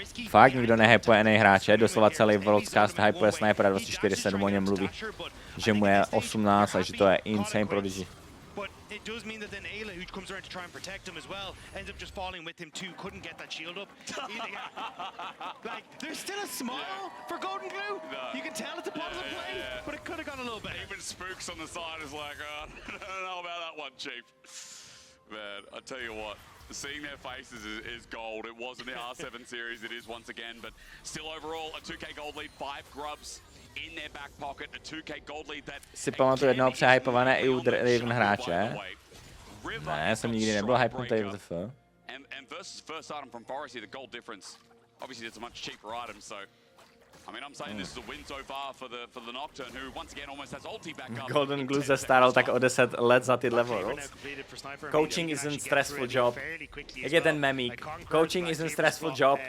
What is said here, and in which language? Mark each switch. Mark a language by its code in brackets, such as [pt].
[cs] Fakt nikdo nehypuje NA hráče, doslova celý Worldscast hypuje Snipera 24/7, o něm mluví. Že mu je 18 a že to je [en] insane prodigy. It does mean that then Ayla, who comes around to try and protect him as well, ends up just falling with him too. Couldn't get that shield up. Like, there's still a smile for Golden Glue. You can tell it's a part of the play, but it could have gone a little better. Even Spooks on the side is like, I don't know about that one, Chief. Man, I tell you what, seeing their faces is gold. It was in the R7 series, it is once again, but still overall a 2k gold lead, 5 grubs in their back pocket, a 2k gold lead that [cs] si pamatuju jednoho přehypované i u Draven hráče. Ne, jsem nikdy nebyl hypnutý v TF. [en] And versus first item from Forest here, the gold difference. Obviously it's a much cheaper item, so I mean, I'm saying this is a win so far for the Nocturne, who once again almost has ulti back up. [cs] Golden Glue se staral tak o 10 let za tyhle Worlds. [en] Coaching isn't stressful job. [cs] Jak je ten memík? [en] Coaching isn't stressful job.